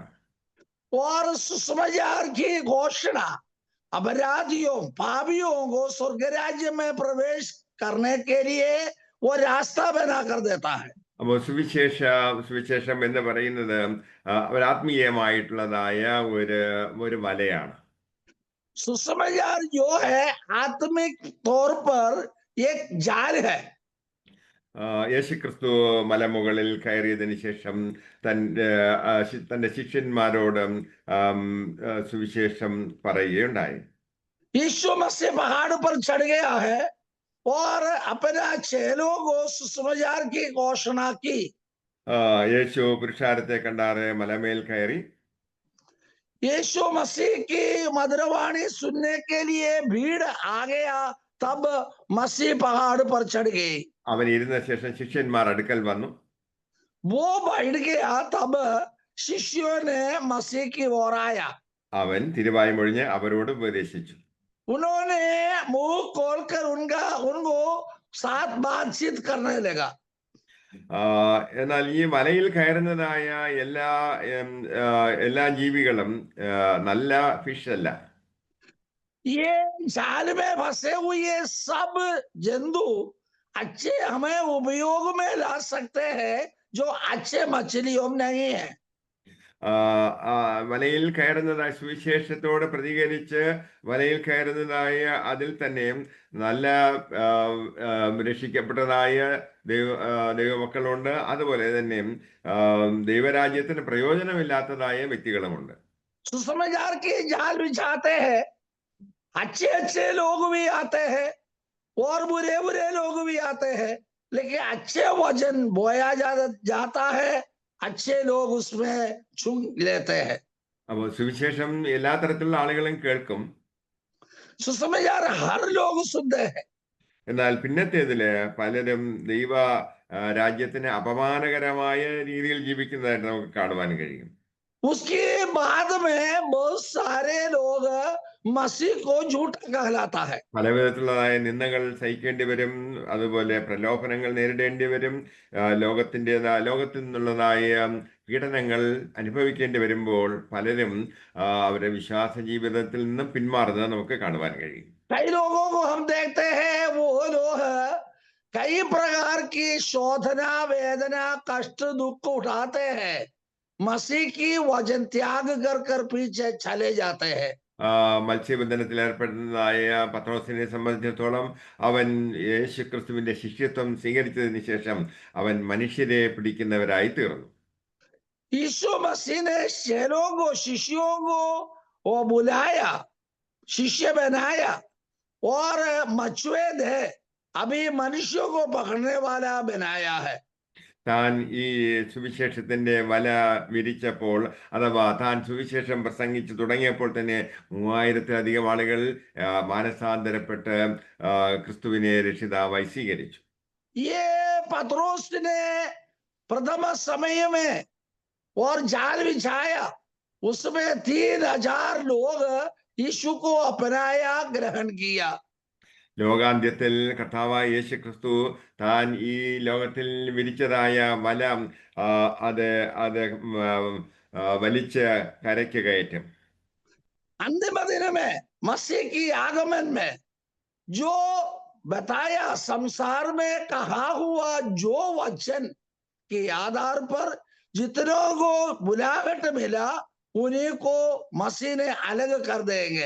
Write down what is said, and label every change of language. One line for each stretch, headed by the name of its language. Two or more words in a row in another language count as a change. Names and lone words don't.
Hindi: और सुसमाचार की घोषणा अपराधियों पापियों को स्वर्ग राज्य में प्रवेश करने के लिए वो रास्ता बना कर देता है।
Malayalam: അപ്പോൾ സുവിശേഷം എന്ന് പറയുന്നത് ആത്മീയമായിട്ടുള്ളതായ ഒരു വലയാണ്.
Hindi: सुसमाचार जो है आत्मिक तौर पर एक जाल है।
Malayalam: യേശുക്രിസ്തു മലമുകളിൽ കയറിയതിനു ശേഷം തന്റെ ശിഷ്യന്മാരോട് ആം, സുവിശേഷം പറയുകയുണ്ടായി.
Hindi: यीशु मसीह पहाड़ पर चढ़ गया है और अपने चेलों को सुसमाचार की घोषणा की।
Malayalam: യേശു പുരുഷാരത്തെ കണ്ടാറ് മലമേൽ കയറി.
Hindi: यीशु मसीह की मधुरवाणी सुनने के लिए भीड़ आ गया, तब मसीह पहाड़ पर चढ़ गए।
Malayalam: അവൻ ഇരുന്ന ശേഷം ശിഷ്യന്മാർ അടുക്കൽ വന്നു.
Hindi: वो बैठ गया, तब शिष्यों ने मसीह की ओर आया।
Malayalam: അവൻ തിരുവായി മൊഴിഞ്ഞ് അവരോട് ഉപദേശിച്ചു.
Hindi: उन्होंने मुंह खोलकर उनको साथ बातचीत करने लगा।
Malayalam: എന്നാൽ ഈ മലയിൽ കയറുന്നതായ എല്ലാ ജീവികളും നല്ല ഫിഷ് അല്ല.
Hindi: ये जाल में फंसे हुए सब जंतु अच्छे हमें उपयोग में ला सकते हैं, जो अच्छे मछलियों नहीं है।
Malayalam: വലയിൽ കയറുന്നതായ സുവിശേഷത്തോട് പ്രതികരിച്ച് വലയിൽ കയറുന്നതായ അതിൽ തന്നെ നല്ല രക്ഷിക്കപ്പെട്ടതായ ദൈവമക്കളുണ്ട്. അതുപോലെ തന്നെ ദൈവരാജ്യത്തിന് പ്രയോജനമില്ലാത്തതായ വ്യക്തികളുമുണ്ട്.
Hindi: सुसमाचार की जाल बिछाते हैं, अच्छे अच्छे लोग भी आते हैं और बुरे बुरे लोग भी आते हैं, लेकिन अच्छे वजन बोया जाता है, अच्छे लोग उसमें चुन लेते हैं।
Malayalam: അപ്പോൾ സുവിശേഷം എല്ലാ തരത്തിലുള്ള ആളുകളും കേൾക്കും.
Hindi: सुसमाचार हर लोग सुनते हैं,
Malayalam: എന്നാൽ പിന്നത്തേതില് പലരും ദൈവ രാജ്യത്തിന് അപമാനകരമായ രീതിയിൽ ജീവിക്കുന്നതായിട്ട് നമുക്ക് കാണുവാൻ കഴിയും.
Hindi: उसके बाद में बहुत सारे लोग मसीह को झूठा कहलाता है।
Malayalam: പല വിധത്തിലുള്ളതായ നിന്ദകൾ സഹിക്കേണ്ടി വരും. അതുപോലെ പ്രലോഭനങ്ങൾ നേരിടേണ്ടി വരും. ലോകത്തിൽ നിന്നുള്ളതായ പീഡനങ്ങൾ അനുഭവിക്കേണ്ടി വരുമ്പോൾ പലരും അവരുടെ വിശ്വാസ ജീവിതത്തിൽ നിന്നും പിന്മാറുന്നത് നമുക്ക് കാണുവാൻ കഴിയും.
Hindi: कई लोगों को हम देखते हैं, वो लोग कई प्रकार की शोधना, वेदना, कष्ट, दुख उठाते हैं, मसीह की वचन त्याग कर पीछे चले जाते हैं।
Malayalam: മത്സ്യബന്ധനത്തിൽ ഏർപ്പെടുന്നതായ പത്രോസിനെ സംബന്ധിച്ചിടത്തോളം അവൻ യേശുക്രിസ്തുവിന്റെ ശിഷ്യത്വം സ്വീകരിച്ചതിന് ശേഷം അവൻ മനുഷ്യരെ പിടിക്കുന്നവരായി തീർന്നു.
Hindi: यीशु मसीह ने चेलों को, शिष्यों को वो बुलाया, शिष्य बनाया और मछुए थे, अभी मनुष्यों को पकड़ने वाला बनाया है।
Malayalam: താൻ ഈ സുവിശേഷത്തിന്റെ വല വിരിച്ചപ്പോൾ, അഥവാ താൻ സുവിശേഷം പ്രസംഗിച്ചു തുടങ്ങിയപ്പോൾ തന്നെ 3000-ലധികം ആളുകൾ മാനസാന്തരപ്പെട്ട് ക്രിസ്തുവിനെ രക്ഷിതാവായി സ്വീകരിച്ചു.
Hindi: ये पतरोस ने प्रथम समय में और जाल बिछाया, उसमें 3000 लोग यीशु को अपनाया, ग्रहण किया।
Malayalam: ലോകാന്ത്യത്തിൽ കർത്താവായ യേശു ക്രിസ്തു താൻ ഈ ലോകത്തിൽ വിരിച്ചതായ വല അത് വലിച്ച് കരയ്ക്ക് കയറ്റും.
Hindi: अंतिम दिन में मसीह की आगमन में जो बताया, संसार में कहा हुआ जो वचन के आधार पर जितनों को बुलाहट मिला, उन्हीं को मसीह ने अलग कर देंगे।